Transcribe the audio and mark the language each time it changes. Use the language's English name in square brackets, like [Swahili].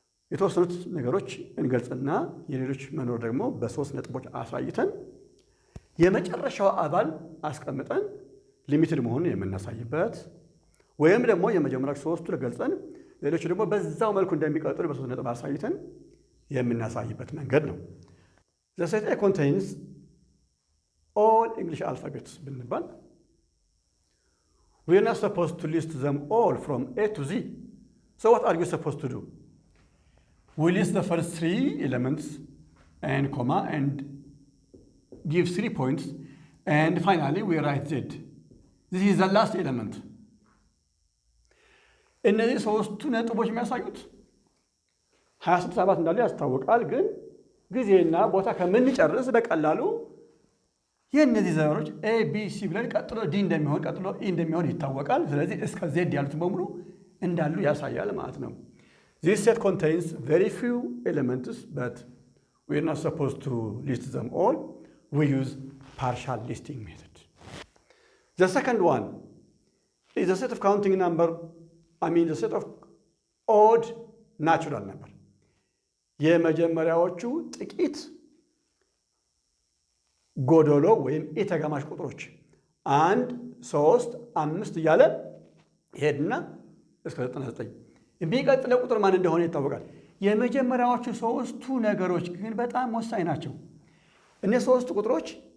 [Amharic] የተወሰኑት ነገሮች እንገልጽና የሌሎች መኖር ደግሞ በ3 ነጥቦች አሳይተን የመጨረሻው አባል አስቀምጠን ሊሚትድ መሆኑን የምናሳይበት ወይም ደግሞ የመጀመሪያው 3ቱ ገልጸን ሌሎች ደግሞ በዛው መልኩ እንደሚቀጥሉ በ3 ነጥብ አሳይተን የምናሳይበት መንገድ ነው። [English] the set A contains all English alphabets [Amharic] ብንባል [English] we are not supposed to list them all from A to Z. So what are you supposed to do? We list the first 3 elements and comma and give 3 points, and finally we write Z. This is the last element. [Amharic] እነዚህ 3ቱ ነጥቦች የሚያሳዩት 26 አባላት እንዳሉ ያስታውቃል። ግን ጊዜና ቦታ ከምንጨርስ በቀላሉ የእነዚህ ዘሮች ኤ ቢ ሲ ብለን ቀጥሎ ዲ እንደሚሆን ቀጥሎ ኢ እንደሚሆን ይታወቃል። ስለዚህ እስከ ዜድ ያሉትን በሙሉ እንዳሉ ያሳያል ማለት ነው። [English] This set contains very few elements, but we're not supposed to list them all. We use partial listing method. The second one is the set of counting number, the set of odd natural number. [Amharic] የመጀመሪያዎቹ ጥቂት ጎዶሎ ወይም የተጋማሽ ቁጥሮች 1 3 5 እያለ ይሄድና እስከ 99 የሚቀጥለው ቁጥር ማን እንደሆነ ይታወቃል። የመጀመሪያዎቹ ሶስቱ ነገሮች ግን በጣም ወሳኝ ናቸው። እነዚህ ሶስቱ ቁጥሮች